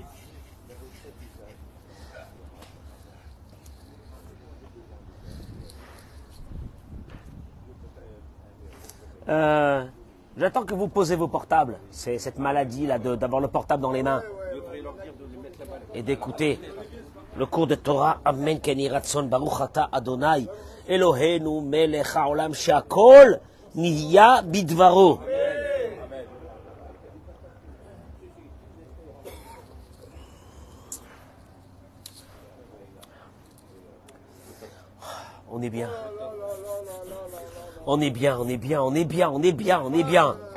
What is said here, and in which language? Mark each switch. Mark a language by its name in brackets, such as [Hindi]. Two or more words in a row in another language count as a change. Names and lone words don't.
[French] J'attends que vous posez vos portables. C'est cette maladie-là d'avoir le portable dans les mains. Et d'écouter le cours de Torah. [Hebrew] אמן כן יהי רצון ברוך אתה אדני אלהינו מלך העולם שהכל נהיה בדברו. [French] On est bien. On est bien, on est bien, on est bien, on est bien, on est bien.